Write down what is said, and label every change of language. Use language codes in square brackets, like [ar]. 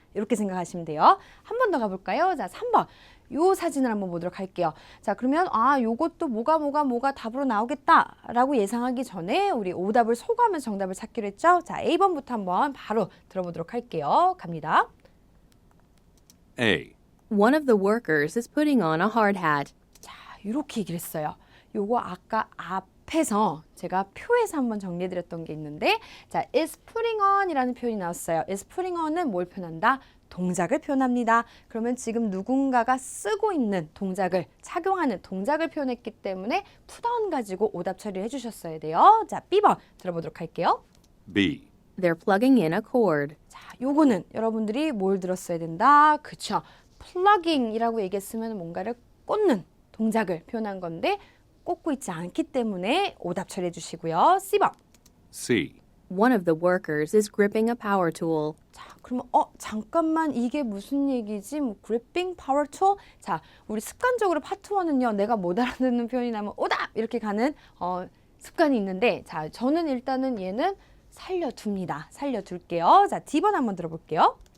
[ko] 이렇게 생각하시면 돼요. 한 번 더 가볼까요? 자, 3번. 요 사진을 한번 보도록 할게요. 자, 그러면 요것도 뭐가 답으로 나오겠다라고 예상하기 전에 우리 오답을 소거하면서 정답을 찾기로 했죠? 자, A번부터 한번 바로 들어보도록 할게요. 갑니다. [en] A. One of the workers is putting on a hard hat. [ko] 자, 이렇게 얘기를 했어요. 요거 아까 앞에서 제가 표에서 한번 정리해드렸던 게 있는데 자, [en] is putting on [ko] 이라는 표현이 나왔어요. [en] is putting on [ko] 은 뭘 표현한다? 동작을 표현합니다. 그러면 지금 누군가가 쓰고 있는 동작을 착용하는 동작을 표현했기 때문에 put on 가지고 오답 처리를 해주셨어야 돼요. 자, B번 들어보도록 할게요. [en] B. They're plugging in a cord. [ko] 자, 요거는 여러분들이 뭘 들었어야 된다? 그쵸. plugging이라고 얘기했으면 뭔가를 꽂는 동작을 표현한 건데 꽂고 있지 않기 때문에 오답 처리해 주시고요. C번. [en] C. One of the workers is gripping a power tool. [ko] 자, 그러면 잠깐만 이게 무슨 얘기지? 뭐 [en] gripping power tool? [ko] 자, 우리 습관적으로 파트 1은요. 내가 못 알아듣는 표현이 나면 오답! 이렇게 가는 습관이 있는데 자, 저는 일단은 얘는 살려둡니다. 살려둘게요. 자, D번 한번 들어볼게요.